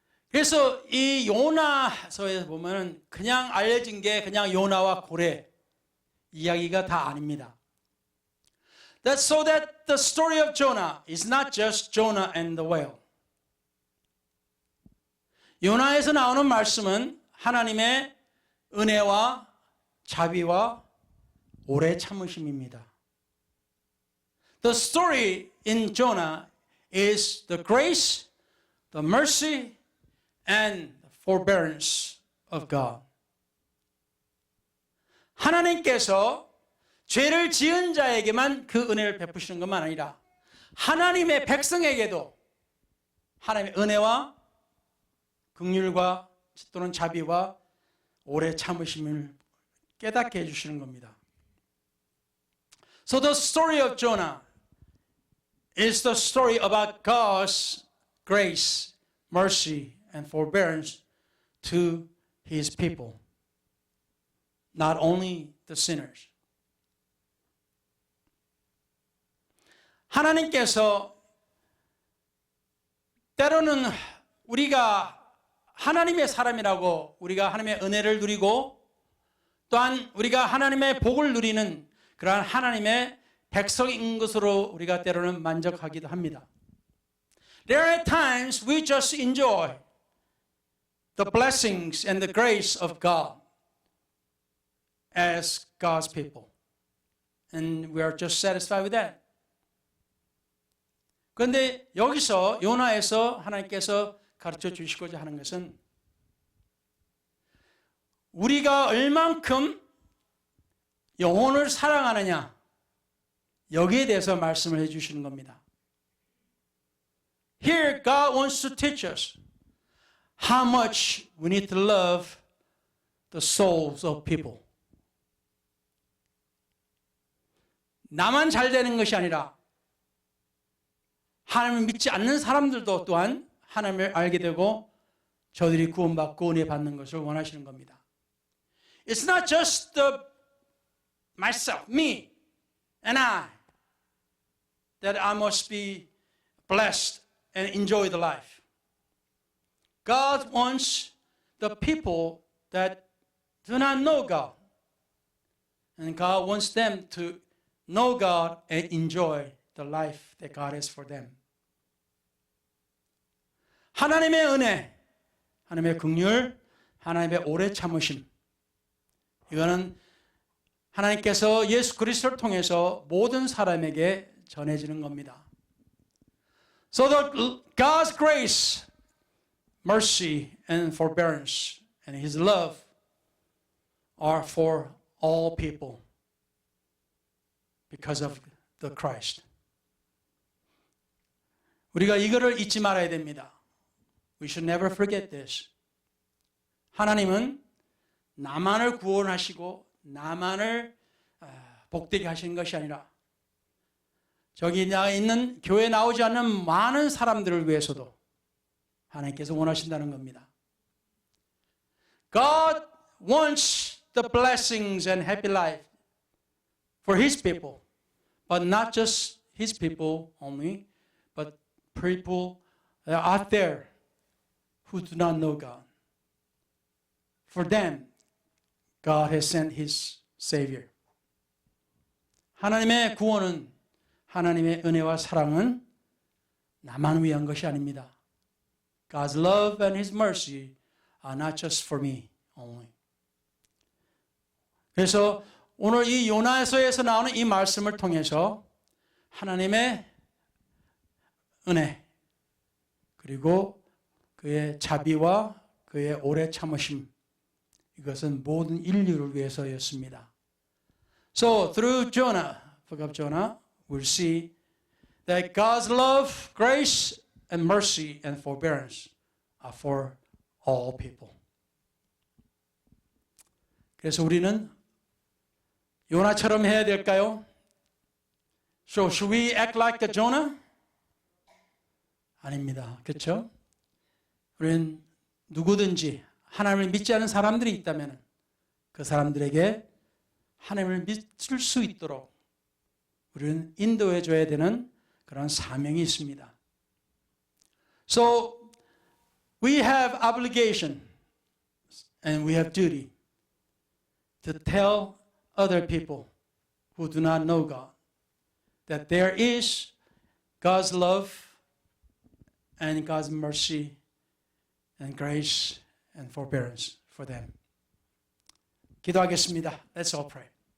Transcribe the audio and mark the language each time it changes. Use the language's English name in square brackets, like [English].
[Korean] 그래서 이 요나서에서 보면 그냥 알려진 게 그냥 요나와 고래 이야기가 다 아닙니다. [English] That's so that the story of Jonah is not just Jonah and the whale. [Korean] 요나에서 나오는 말씀은 하나님의 은혜와 자비와 오래 참으심입니다. [English] The story in Jonah is the grace, the mercy, and the forbearance of God. [Korean] 하나님께서 죄를 지은 자에게만 그 은혜를 베푸시는 것만 아니라 하나님의 백성에게도 하나님의 은혜와 긍휼과 또는 자비와 오래 참으심을 깨닫게 해주시는 겁니다. [English] So the story of Jonah is the story about God's grace, mercy, and forbearance to His people, not only the sinners. [Korean] 하나님께서 때로는 우리가 하나님의 사람이라고 우리가 하나님의 은혜를 누리고 또한 우리가 하나님의 복을 누리는 그러한 하나님의 백성인 것으로 우리가 때로는 만족하기도 합니다. [English] There are times we just enjoy the blessings and the grace of God as God's people. And we are just satisfied with that. [Korean] 그런데 여기서 요나에서 하나님께서 가르쳐 주시고자 하는 것은 우리가 얼만큼 영혼을 사랑하느냐 여기에 대해서 말씀을 해주시는 겁니다. [English] Here God wants to teach us how much we need to love the souls of people. [Korean] 나만 잘 되는 것이 아니라 하나님을 믿지 않는 사람들도 또한 하나님을 알게 되고 저들이 구원받고 은혜 받는 것을 원하시는 겁니다. [English] It's not just myself, me, and I, that I must be blessed and enjoy the life. God wants the people that do not know God. And God wants them to know God and enjoy the life that God has for them. [Korean] 하나님의 은혜, 하나님의 긍휼, 하나님의 오래 참으심. 이거는 하나님께서 예수 그리스도를 통해서 모든 사람에게 전해지는 겁니다. [English] So that God's grace, mercy, and forbearance, and His love are for all people because of the Christ. [Korean] 우리가 이거를 잊지 말아야 됩니다. [English] We should never forget this. [Korean] 하나님은 나만을 구원하시고 나만을 복되게 하시는 것이 아니라 저기 있는 교회에 나오지 않는 많은 사람들을 위해서도 하나님께서 원하신다는 겁니다. [English] God wants the blessings and happy life for His people, but not just His people only, but people that are out there who do not know God. For them, God has sent His Savior. [Korean] 하나님의 구원은, 하나님의 은혜와 사랑은 나만 위한 것이 아닙니다. [English] God's love and His mercy are not just for me only. [Korean] 그래서 오늘 이 요나서에서 나오는 이 말씀을 통해서 하나님의 은혜 그리고 그의 자비와 그의 오래 참으심, 이것은 모든 인류를 위해서였습니다. [English] So through Jonah, book of Jonah, we'll see that God's love, grace, and mercy and forbearance are for all people. [Korean] 그래서 우리는 요나처럼 해야 될까요? [English] So should we act like the Jonah? [Korean] 아닙니다. 그렇죠? 우리는 누구든지 하나님을 믿지 않은 사람들이 있다면 그 사람들에게 하나님을 믿을 수 있도록 우리는 인도해 줘야 되는 그런 사명이 있습니다. [English] So we have obligation and we have duty to tell other people who do not know God that there is God's love and God's mercy and grace and forbearance for them. [Korean] 기도하겠습니다. [English] Let's all pray.